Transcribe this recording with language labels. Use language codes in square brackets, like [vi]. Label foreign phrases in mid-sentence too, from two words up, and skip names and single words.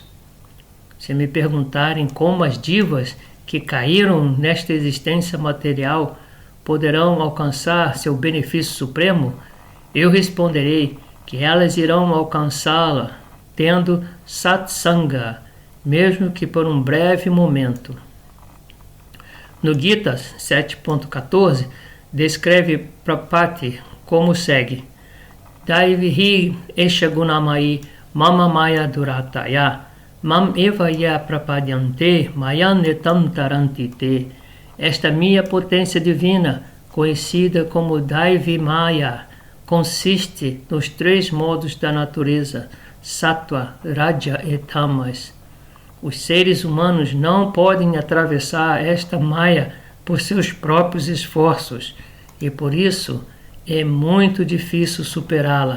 [pt] Se me perguntarem como as divas que caíram nesta existência material poderão alcançar seu benefício supremo, eu responderei que elas irão alcançá-la tendo satsanga, mesmo que por um breve momento. No Gita 7.14, descreve Prapati como segue: [sa] Daivihi esha gunamai mama maya durataya mam eva ya prapadyante mayanetam tarantite. [pt] Esta minha potência divina, conhecida como [sa] Daivi Maya, [pt] consiste nos três modos da natureza, Sattva, Raja e Tamas. Os seres humanos não podem atravessar esta Maya por seus próprios esforços e por isso é muito difícil superá-la.